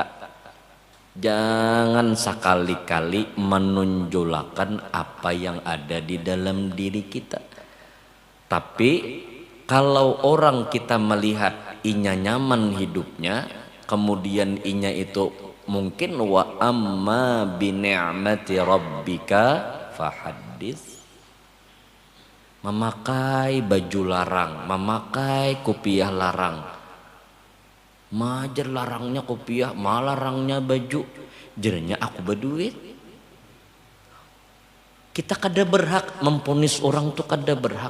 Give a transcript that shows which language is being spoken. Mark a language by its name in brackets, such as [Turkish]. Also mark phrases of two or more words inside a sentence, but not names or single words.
[Banjar] Jangan sekali-kali menonjolkan apa yang ada di dalam diri kita. Tapi kalau orang kita melihat inya nyaman hidupnya, kemudian inya itu mungkin [Arabic] وأما بنعمة ربك فحدث, [Banjar] memakai baju larang, memakai kopiah larang. Majer larangnya kopiah, malarangnya baju. Jernya aku berduit. Kita kada berhak memponis orang tuh, kada berhak.